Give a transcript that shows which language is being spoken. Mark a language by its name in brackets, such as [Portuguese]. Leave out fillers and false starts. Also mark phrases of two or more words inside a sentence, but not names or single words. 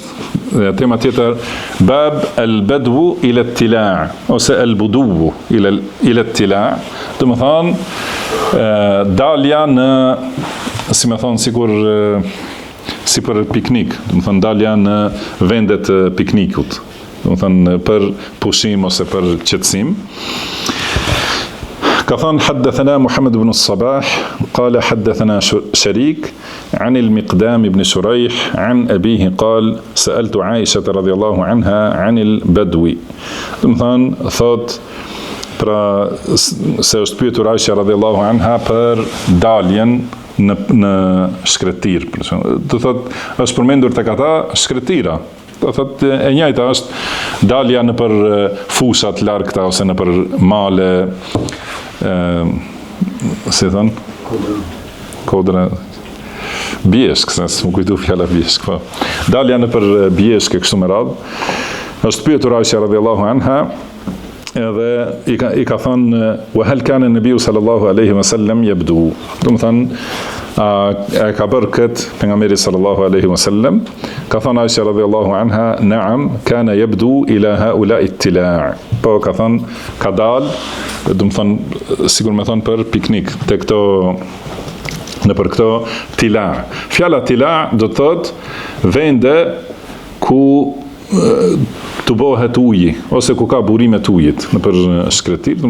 [Albanian] Tema tjetër, [Arabic] باب البدو إلى التلاع' [Albanian] ose [Arabic] البدو إلى التلاع', [Albanian] domethënë dalja në, si më thon, si për piknik, domethënë dalja në vendet e piknikut, domethënë për pushim ose për qetësim. Ka thënë [Arabic] حدثنا محمد بن الصباح قال حدثنا شريك عن المقدام بن شريح عن أبيه قال سألت عائشة رضي الله عنها عن البدو. [Albanian] domethënë thot, pra se është pyetur Aisha [Arabic] رضي الله عنها [Albanian] për daljen në shkretir. Do thot, është përmendur tek ata shkretira. Do thot, e njëjta është dalja në për fushat largëta ose në për male, si thon, kodra, bjeshk, se më kujtu fjala bjeshk, po. Dalja në për bjeshk e kështu me radhë. Është pyetur Aisha [Arabic] رضي الله عنها, [Albanian] edhe i ka thënë [Arabic] وهل كان النبي صلى الله عليه وسلم يبدو. [Albanian] Domethënë, e ka bërë kët pejgamberi [Arabic] صلى الله عليه وسلم? [Albanian] Ka thënë Aisha [Arabic] رضي الله عنها نعم كان يبدو إلى هؤلاء التلاع'. [Albanian] Po ka thënë, ka dal, domethënë sigur më thon për piknik, te këto, në për këto tila. Fjala tila do të thot vende ku të bëhet uji, ose ku ka burime të ujit në për shkretir, do